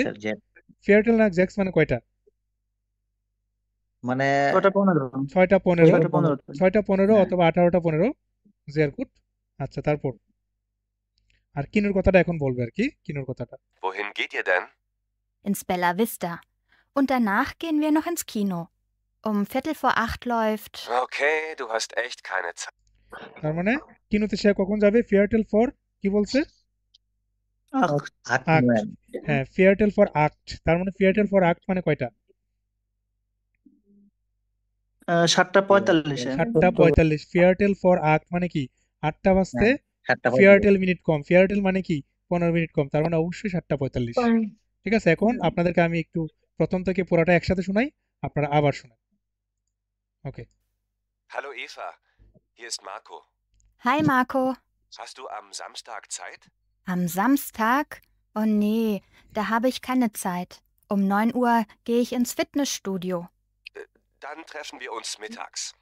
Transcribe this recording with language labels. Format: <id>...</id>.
<bn>Sir Jack fairy tale নাক Jacks মানে কয়টা? মানে 6:15 6:15 6:15 6:15 হ্যাঁ। অথবা 18:15 জেয়ার গুড। আচ্ছা তারপর আর কিনুর কথাটা এখন বলবে আর কি, কিনুর কথাটা।</bn> <de>Wohin geht ihr denn? Ins Bella Vista. Und danach gehen wir noch ins Kino. Um 7:45 läuft. Okay, du hast echt keine Zeit.</de> <bn>তার মানে কিনুতে সে কখন যাবে? ফেয়ারটেল ফর কি বলছে? আক্ট। হ্যাঁ ফেয়ারটেল ফর আক্ট, তার মানে ফেয়ারটেল ফর আক্ট মানে কয়টা? 7:45 7:45। ফেয়ারটেল ফর আক্ট মানে কি 8টা বাজতে 7:45 ফেয়ারটেল মিনিট কম, ফেয়ারটেল মানে কি 15 মিনিট কম, তার মানে অবশ্যই 7:45। ঠিক আছে, এখন আপনাদেরকে আমি একটু প্রথম থেকে পুরোটা একসাথে শোনাই, আপনারা আবার শুনেন। ওকে।</bn> <de>Hallo Eva, hier ist Marco. Hi Marco. Hast du am Samstag Zeit? Am Samstag? Oh nee, da habe ich keine Zeit. Um 9 Uhr gehe ich ins Fitnessstudio. Dann treffen wir uns mittags.</de>